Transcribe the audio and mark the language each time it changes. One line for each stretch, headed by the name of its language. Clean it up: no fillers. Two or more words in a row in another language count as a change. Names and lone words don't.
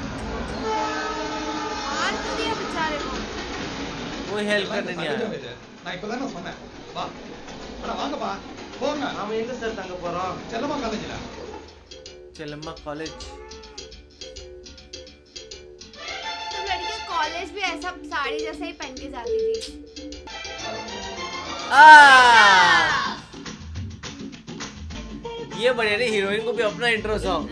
Hindi: मार क्यों दिया बेचारे को? कोई हेल्प करने नहीं आया.
Tamil: நான் இப்பதானே சொன்னேன். வா. அட வாங்கப்பா. போங்க. நாம எங்க சார் தங்க போறோம்? செல்லம்மா காலேஜ்ல.
Hindi: चलम्मा कॉलेज. सब लड़कियां कॉलेज भी ऐसा साड़ी जैसा ही पहन के जाती थी. ये बढ़िया रे, हीरोइन को भी अपना
English: intro song.